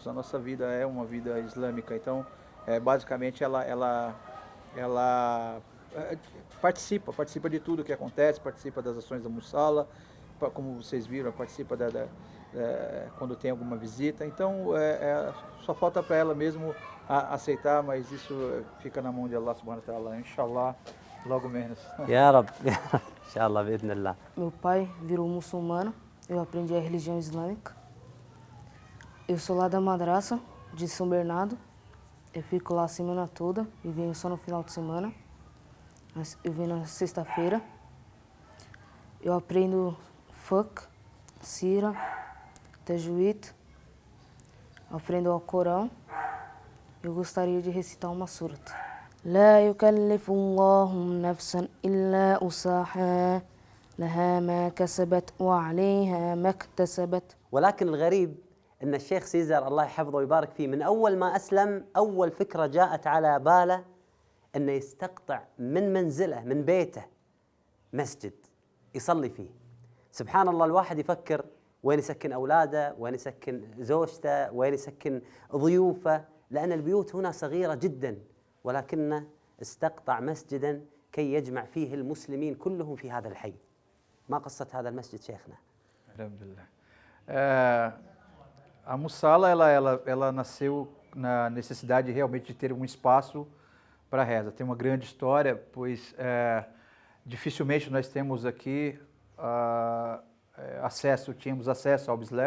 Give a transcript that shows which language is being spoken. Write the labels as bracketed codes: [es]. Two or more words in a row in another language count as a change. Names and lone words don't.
[pt] A nossa vida é uma vida islâmica, então basicamente ela participa de tudo que acontece, participa das ações da Mussala, como vocês viram, participa quando tem alguma visita. Então só falta para ela mesmo aceitar, mas isso fica na mão de [ar] الله سبحانه وتعالى إن شاء الله, [pt] logo menos. [ar] يا رب يا رب إن شاء الله بإذن الله. [pt] Meu pai virou muçulmano, eu aprendi a religião islâmica. Eu sou lá da madraça de São Bernardo, eu fico lá a semana toda e venho só no final de semana. Eu venho na sexta-feira. Eu aprendo fiqh, sira, tajwid, aprendo o Corão. Eu gostaria de recitar uma surata. [ar] لا يكلف الله نفسا إلا وسعها لها ما كسبت وعليها ما اكتسبت. ولكن الغريب أن الشيخ سيزر الله يحفظه ويبارك فيه من أول ما أسلم أول فكرة جاءت على باله أنه يستقطع من منزله من بيته مسجد يصلي فيه. سبحان الله، الواحد يفكر وين يسكن أولاده، وين يسكن زوجته، وين يسكن ضيوفه، لأن البيوت هنا صغيرة جدا، ولكنه استقطع مسجدا كي يجمع فيه المسلمين كلهم في هذا الحي. ما قصة هذا المسجد شيخنا؟ [pt] Alhamdulillah. A Musala, ela nasceu na necessidade realmente de ter um espaço para reza. Tem uma grande história, pois dificilmente nós temos aqui tínhamos acesso ao Bislé.